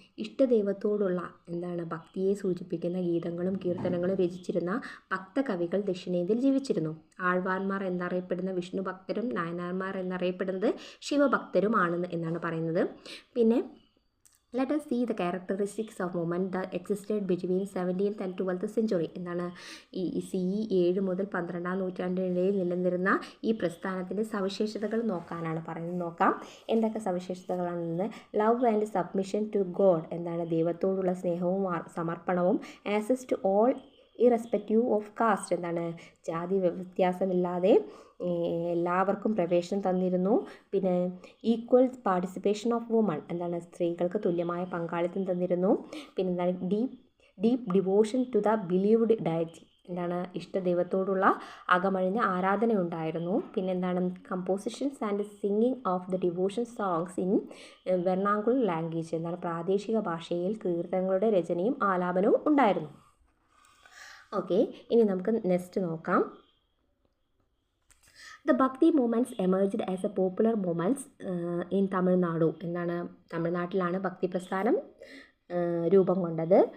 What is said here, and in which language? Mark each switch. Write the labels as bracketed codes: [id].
[ml] ഇഷ്ടദൈവത്തോടുള്ള ഭക്തിയെ സൂചിപ്പിക്കുന്ന ഗീതങ്ങളും കീർത്തനങ്ങളും രചിച്ചിരുന്ന ഭക്തകവികൾ ദക്ഷിണേന്ത്യയിൽ ജീവിച്ചിരുന്നു. ആഴ്വാർമാർ എന്നറിയപ്പെടുന്ന വിഷ്ണു ഭക്തരും നായനാർമാർ എന്നറിയപ്പെടുന്നത് ശിവഭക്തരുമാണ് എന്നാണ് പറയുന്നത്. [en] പിന്നെ let us see the characteristics of movement that existed between 17th and 12th century. [ml] എന്താണ്? ഈ CE 7 മുതൽ 12ാം നൂറ്റാണ്ടിനിടയിൽ നിലനിന്നിരുന്ന ഈ പ്രസ്ഥാനത്തിൻ്റെ സവിശേഷതകൾ നോക്കാനാണ് പറയുന്നത്. നോക്കാം എന്തൊക്കെ സവിശേഷതകളാണെന്ന്. [en] Love and submission to God. [ml] ദൈവത്തോടുള്ള സ്നേഹവും സമർപ്പണവും. [en] Access to all irrespective of caste. [ml] ജാതി വ്യത്യാസമില്ലാതെ എല്ലാവർക്കും പ്രവേശനം തന്നിരുന്നു. പിന്നെ [en] Equal participation of woman. [ml] സ്ത്രീകൾക്ക് തുല്യമായ പങ്കാളിത്തം തന്നിരുന്നു. [en] പിന്നെ deep devotion to the believed deity. [ml] ഇഷ്ടദൈവത്തോടുള്ള അകമഴിഞ്ഞ ആരാധന ഉണ്ടായിരുന്നു. [en] പിന്നെ compositions and singing of the devotion songs in vernacular language. [ml] പ്രാദേശിക ഭാഷയിൽ കീർത്തനങ്ങളുടെ രചനയും ആലാപനവും ഉണ്ടായിരുന്നു. ഓക്കെ, ഇനി നമുക്ക് നെക്സ്റ്റ് നോക്കാം. [en] The Bhakti movements emerged as a popular movements in Tamil Nadu. [ml] തമിഴ്നാട്ടിലാണ് ഭക്തി പ്രസ്ഥാനം രൂപം കൊണ്ടത്.